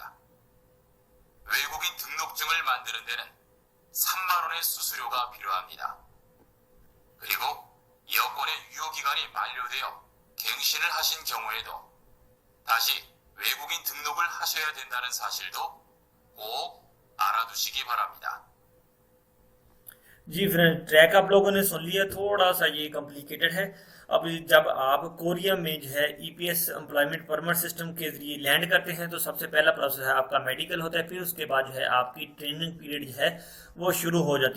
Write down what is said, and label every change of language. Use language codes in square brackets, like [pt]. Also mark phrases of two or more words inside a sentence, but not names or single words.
[ko] 외국인 등록증을 만드는 데는 3만 원의 수수료가 필요합니다. 그리고 여권의 유효기간이 만료되어 갱신을 하신 경우에도 다시 외국인 등록을 하셔야 된다는 사실도 꼭 알아두시기 바랍니다. [ur] جی فرینڈ، ٹریک آپ لوگوں نے سن لیا، تھوڑا سا یہ کمپلیکیٹڈ ہے. اب جب آپ کوریا میں جو ہے [en] EPS Employment Permit System [ur] کے ذریعے لینڈ کرتے ہیں تو سب سے پہلا پروسیس ہے آپ کا میڈیکل ہوتا ہے، پھر اس کے بعد جو ہے آپ کی ٹریننگ پیریڈ جو ہے وہ شروع ہو جاتی ہے.